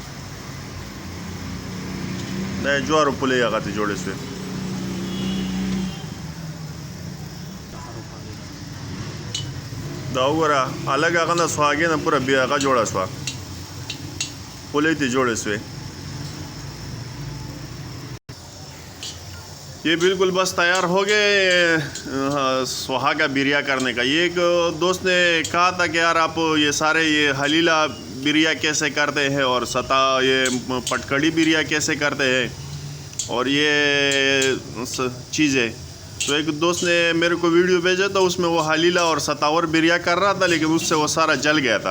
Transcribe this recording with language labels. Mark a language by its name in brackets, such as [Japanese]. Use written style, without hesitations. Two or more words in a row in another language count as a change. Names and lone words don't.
[Pashto] جوارو پولۍ هغه ته جوړې شوې دا وګوره الګ هغه نه سوهاګې نه پوره بیا هغه جوړه شوه پولۍ ته جوړې شوې [Hindi] ये बिल्कुल बस तैयार हो गए सुहागा बिरिया करने का। ये एक दोस्त ने कहा था कि यार आप ये सारे ये हलीला बिरिया कैसे करते हैं और ये पटकड़ी बिरिया कैसे करते हैं और ये चीज़ें तो एक दोस्त ने मेरे को वीडियो भेजा था उसमें वो हलीला और सतावर बिरिया कर रहा था लेकिन उससे वो सारा जल गया था।